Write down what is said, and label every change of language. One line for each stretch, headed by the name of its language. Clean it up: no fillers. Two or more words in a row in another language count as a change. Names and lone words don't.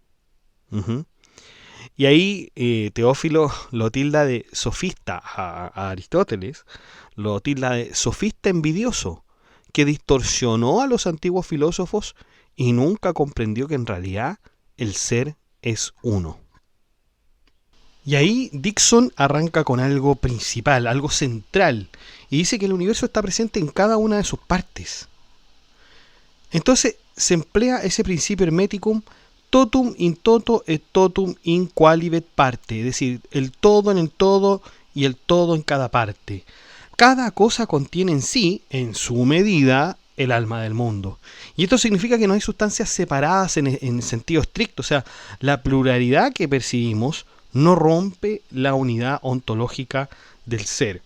Spanish: Y ahí Teófilo lo tilda de sofista a Aristóteles, lo tilda de sofista envidioso, que distorsionó a los antiguos filósofos y nunca comprendió que en realidad el ser es uno. Y ahí Dixon arranca con algo principal, algo central, y dice que el universo está presente en cada una de sus partes. Entonces se emplea ese principio hermeticum,
Latin: totum in toto et totum in qualibet parte,
Spanish: es decir, el todo en el todo y el todo en cada parte. Cada cosa contiene en sí, en su medida, el alma del mundo. Y esto significa que no hay sustancias separadas en sentido estricto, o sea, la pluralidad que percibimos no rompe la unidad ontológica del ser.